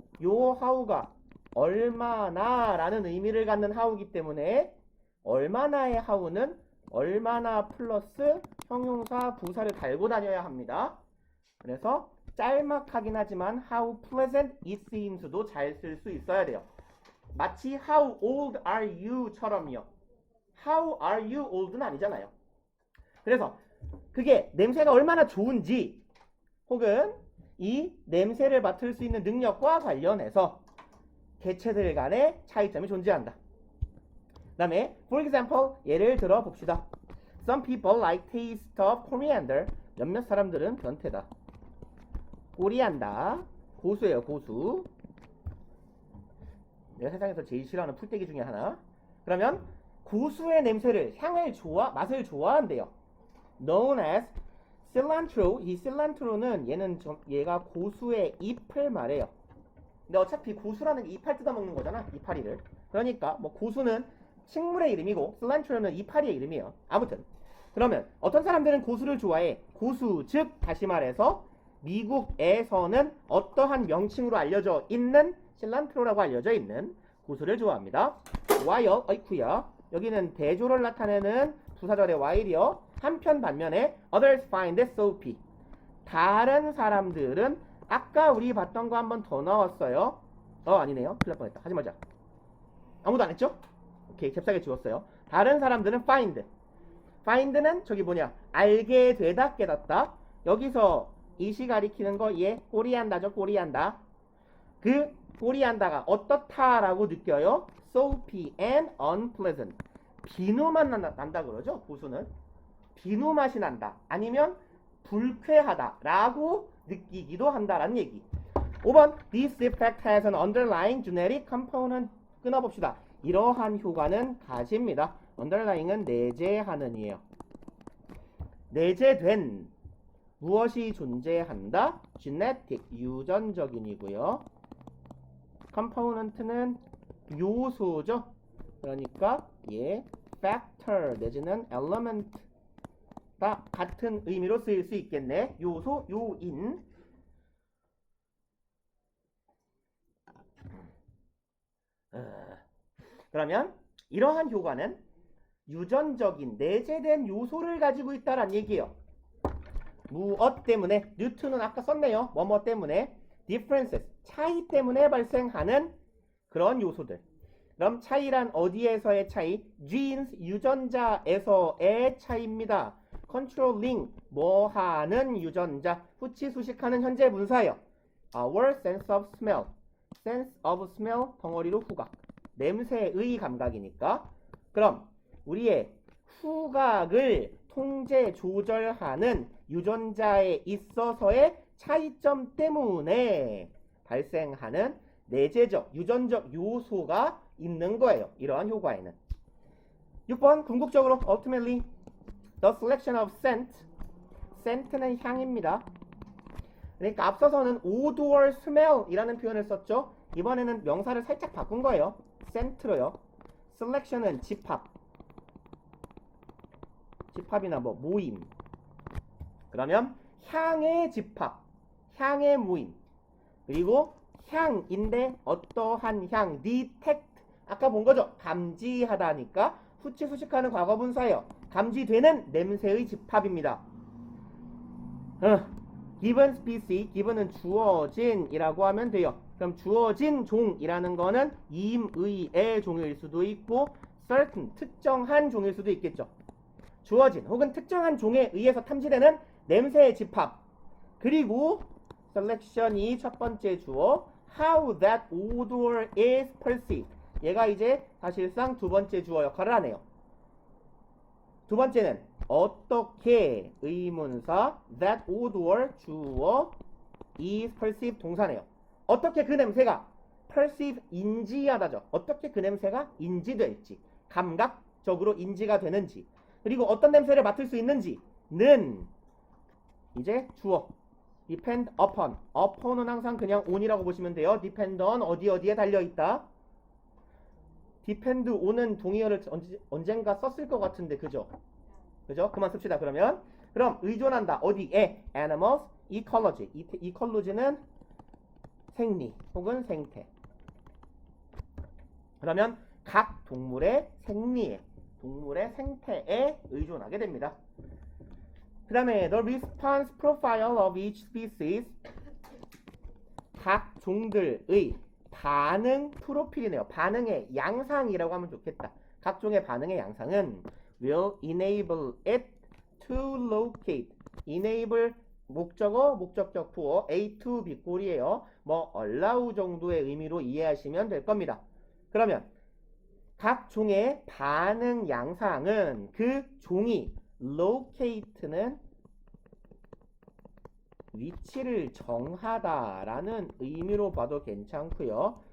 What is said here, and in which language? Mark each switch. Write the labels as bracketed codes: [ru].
[ko] 요 how가 얼마나 라는 의미를 갖는 how이기 때문에 얼마나의 how는 얼마나 플러스 형용사 부사를 달고 다녀야 합니다. 그래서 짤막하긴 하지만 [en] how pleasant it seems [ko] 도 잘 쓸 수 있어야 돼요. 마치 [en] how old are you [ko] 처럼요. [en] how are you old [ko] 는 아니잖아요. 그래서 그게 냄새가 얼마나 좋은지 혹은 이 냄새를 맡을 수 있는 능력과 관련해서 개체들 간의 차이점이 존재한다. 그 다음에 [en] for example, [ko] 예를 들어 봅시다. [en] Some people like taste of coriander. [ko] 몇몇 사람들은 변태다. 꼬리안다. 고수예요, 고수. 내가 세상에서 제일 싫어하는 풀떼기 중에 하나. 그러면 고수의 냄새를, 맛을 좋아한대요. [en] Known as cilantro. [ko] 이 cilantro는 얘가 고수의 잎을 말해요. 근데 어차피 고수라는 게 이파리 뜯어먹는 거잖아, 이파리를. 그러니까 뭐 고수는 식물의 이름이고 cilantro는 이파리의 이름이에요. 아무튼 그러면 어떤 사람들은 고수를 좋아해. 고수, 즉 다시 말해서 미국에서는 어떠한 명칭으로 알려져 있는 실란트로라고 알려져 있는 고수를 좋아합니다. while, 어이쿠야, 여기는 대조를 나타내는 부사절의 while이요. 한편 반면에 [en] others find it soapy. [ko] 다른 사람들은 아까 우리 봤던 거 한 번 더 나왔어요. 아니네요. 큰일 날 뻔했다. 하지 말자. 아무도 안 했죠? 오케이, 잽싸게 지웠어요. 다른 사람들은 find는 저기 뭐냐, 알게 되다, 깨닫다. 여기서 이시 가리키는 거 얘 꼬리한다죠. 꼬리한다. 그 꼬리한다가 어떻다라고 느껴요? [en] soapy and unpleasant. [ko] 비누맛 난다 그러죠. 고수는 비누 맛이 난다, 아니면 불쾌하다 라고 느끼기도 한다라는 얘기. [en] 5번 This effect has an underlying genetic component. [ko] 끊어봅시다. 이러한 효과는 가집니다. underlying은 내재하는이에요. 내재된 무엇이 존재한다? genetic, 유전적인이고요. component는 요소죠. 그러니까 factor 내지는 element 다 같은 의미로 쓰일 수 있겠네. 요소, 요인. 그러면 이러한 효과는 유전적인 내재된 요소를 가지고 있다란 얘기예요. 무엇 때문에? 뉴턴은 아까 썼네요. 뭐뭐 때문에? differences, 차이 때문에 발생하는 그런 요소들. 그럼 차이란 어디에서의 차이? genes, 유전자에서의 차이입니다. controlling, 뭐하는 유전자, 후치 수식하는 현재 분사예요. [en] our sense of smell, [ko] sense of smell 덩어리로 후각, 냄새의 감각이니까. 그럼 우리의 후각을 통제 조절하는 유전자에 있어서의 차이점 때문에 발생하는 내재적 유전적 요소가 있는 거예요. 이러한 효과에는. 6번 궁극적으로 [en] ultimately the selection of scent. [ko] scent는 향입니다. 그러니까 앞서서는 odor, smell 이라는 표현을 썼죠. 이번에는 명사를 살짝 바꾼 거예요. scent로요. selection은 집합이나 뭐 모임. 그러면 향의 집합, 향의 모임. 그리고 향인데 어떠한 향, detect. 아까 본 거죠? 감지하다니까 후치 수식하는 과거분사예요. 감지되는 냄새의 집합입니다. [en] given species, [ko] given은 주어진이라고 하면 돼요. 그럼 주어진 종이라는 거는 임의의 종일 수도 있고 certain, 특정한 종일 수도 있겠죠. 주어진 혹은 특정한 종에 의해서 탐지되는 냄새의 집합. 그리고 selection이 첫 번째 주어 [en] how that odor is perceived. [ko] 얘가 이제 사실상 두 번째 주어 역할을 하네요. 두 번째는 어떻게 의문사 that odor 주어 is perceived 동사네요. 어떻게 그 냄새가 perceive 인지하다죠. 어떻게 그 냄새가 인지될지 감각적으로 인지가 되는지 그리고 어떤 냄새를 맡을 수 있는지는 이제 주어 [en] depend upon. [ko] upon은 항상 그냥 on이라고 보시면 돼요. depend on 어디에 달려있다. depend on은 동의어를 언젠가 썼을 것 같은데 그죠? 그만 씁시다 그러면. 그럼 의존한다. 어디에? animals, ecology. ecology는 생리 혹은 생태. 그러면 각 동물의 생리에, 동물의 생태에 의존하게 됩니다. 그 다음에 [en] the response profile of each species. [ko] 각 종들의 반응 프로필이네요. 반응의 양상이라고 하면 좋겠다. 각 종의 반응의 양상은 [en] will enable it to locate. [ko] enable 목적어, 목적격 부어 A to B 꼴이에요. 뭐 allow 정도의 의미로 이해하시면 될 겁니다. 그러면 각 종의 반응 양상은 그 종이 locate는 위치를 정하다라는 의미로 봐도 괜찮고요.